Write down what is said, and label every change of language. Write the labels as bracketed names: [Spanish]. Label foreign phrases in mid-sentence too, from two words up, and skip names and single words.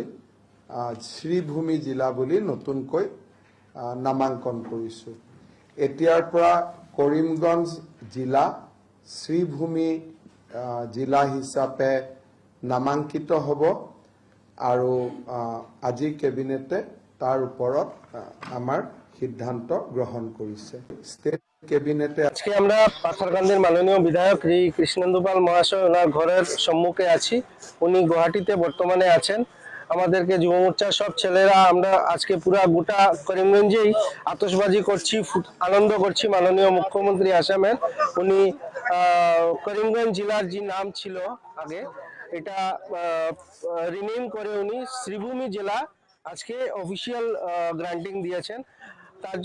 [Assamese] শ্ৰীভূমি জিলা বুলি নতুনকৈ নামাংকন কৰিছোঁ এতিয়াৰ পৰা কৰিমগঞ্জ জিলা শ্ৰীভূমি জিলা হিচাপে নামাংকিত হ'ব আৰু আজি কেবিনেটে তাৰ ওপৰত আমাৰ সিদ্ধান্ত গ্ৰহণ কৰিছে [English] state cabinete [Bangla] আজকে আমরা পাথরকান্দির মাননীয় বিধায়ক শ্রী কৃষ্ণেন্দু পাল মহাশয় ওনার ঘরের সম্মুখে আছি উনি গুয়াহাটিতে বর্তমানে আছেন আমাদেরকে যুব মোর্চার সব ছেলেরা আমরা আজকে পুরা গোটা করিমগঞ্জেই আতশবাজি করছি আনন্দ করছি মাননীয় মুখ্যমন্ত্রী আসামের উনি করিমগঞ্জ জেলার যে নাম ছিল আগে এটা রিনেম করে উনি শ্রীভূমি জেলা আজকে [English] official granting [Bangla] দিয়েছেন তার